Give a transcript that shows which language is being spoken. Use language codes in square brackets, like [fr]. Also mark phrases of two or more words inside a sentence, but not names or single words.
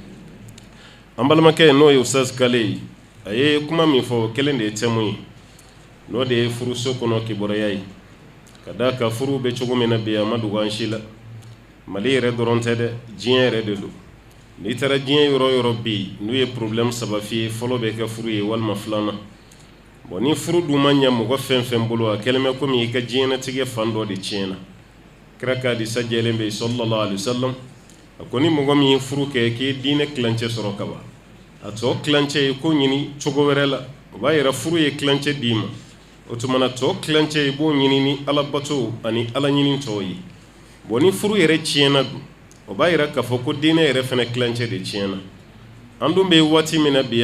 [bm] an balimakɛ n'o ye Ustaz Kale ye a ye kuma min fɔ o kelen de ye thème ye n'o de ye furuso kɔnɔ kibaruya ye ka d'a kan furu bɛ cogo min na bi a ma dogo an si la Mali yɛrɛ dɔrɔn tɛ dɛ diɲɛ yɛrɛ de don n'i taara diɲɛ yɔrɔ yɔrɔ bi n'u ye problème saba f'i ye fɔlɔ bɛ kɛ furu ye walima filanan ni furu duma nya mɔgɔ fɛn fɛn bolo a kɛlen bɛ komi i ka diɲɛnatigɛ fan dɔ de tiɲɛna kira ka hadisa jɛlen bɛ [ar] صلى الله عليه وسلم [bm] a ko ni mɔgɔ min ye furu kɛ k'i diinɛ kilancɛ sɔrɔ ka ban a tɔ kilancɛ ye ko ɲini cogo wɛrɛ la o b'a yira furu ye kilancɛ d'i ma o tuma na tɔ kilancɛ i b'o ɲini ni ala bato ani ala ɲini tɔw ye ni furu yɛrɛ tiɲɛna dun o b'a yira k'a fɔ ko diinɛ yɛrɛ fɛnɛ kilancɛ de tiɲɛna an dun bɛ waati min na bi